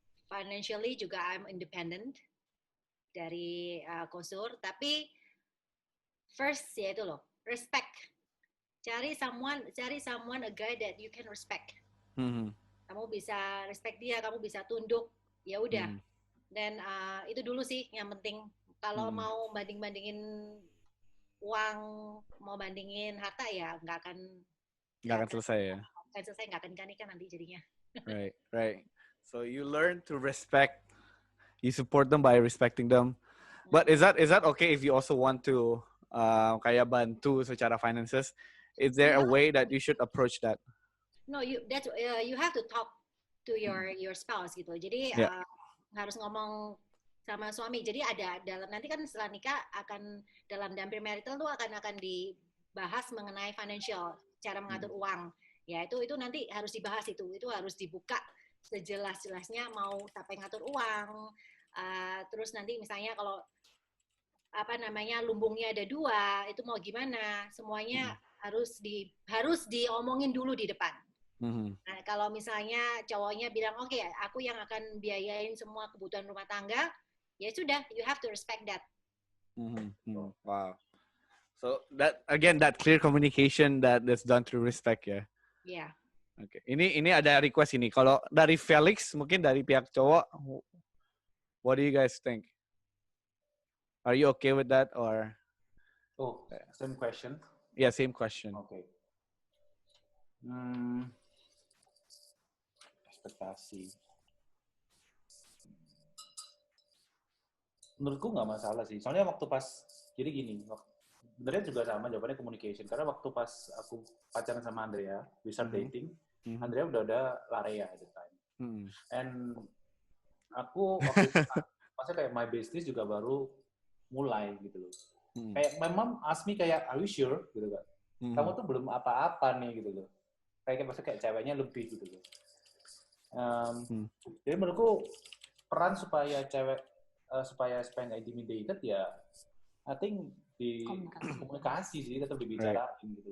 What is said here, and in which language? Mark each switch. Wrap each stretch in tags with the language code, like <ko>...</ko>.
<en>Financially</en> <id>juga</id> <en>I'm independent</en> <id>dari Kosur, tapi</id> <en>first</en> <id>ya itu loh, respect. Cari</id> <en>someone a guy that you can respect.</en> <id>Kamu bisa respect dia, kamu bisa tunduk, ya udah. Dan itu dulu sih yang penting. Kalau mau bandingin uang, mau bandingin harta ya nggak akan selesai ya. Nggak akan nikah nanti jadinya.</id> <en>Right. So you learn to respect. You support them by respecting them. But is that okay if you also want to</en> <id>kayak bantu secara</id> <en>finances? Is there a way that you should approach that? No, you have to talk to your spouse</en> <id>gitu. Jadi harus ngomong sama suami. Jadi ada nanti kan setelah nikah akan dalam premarital tuh akan dibahas mengenai financial, cara mengatur uang. Ya itu nanti harus dibahas itu harus dibuka sejelas-jelasnya mau sampai ngatur uang. Terus nanti misalnya kalau lumbungnya ada 2, itu mau gimana? Semuanya harus diomongin dulu di depan. Nah, kalau misalnya cowoknya bilang oke, aku yang akan biayain semua kebutuhan rumah tangga, ya sudah,</id> <en>you have to respect that. Wow. So that clear communication that's done through respect</en> <id>ya.</id> <en>Yeah.</en> <id>Oke. Ini ada request ini. Kalau dari Felix, mungkin dari pihak cowok,</id> <en>what do you guys think? Are you okay with that or? Oh, same question. Yeah, same question. Okay.</en> <id>Ekspektasi. Menurutku nggak masalah sih. Soalnya waktu pas, jadi gini, sebenarnya juga sama jawabannya communication. Karena waktu pas aku pacaran sama Andrea,</id> <en>we start dating,</en> <id>Andrea udah ada Larea</id> <en>at the time.</en> <id>And aku waktu itu maksudnya kayak</id> <en>my business</en> <id>juga baru mulai gitu loh. Kayak</id> <en>my mom ask me kayak, are you sure?</en> <id>Gitu kan. Kamu tuh belum apa-apa nih gitu loh. Kayak maksudnya kayak ceweknya lebih gitu loh. Jadi menurutku peran supaya cewek supaya nggak</id> <en>intimidated</en> <id>ya,</id> <en>I think</en> <id>di komunikasi sih, tetap dibicarain gitu.</id>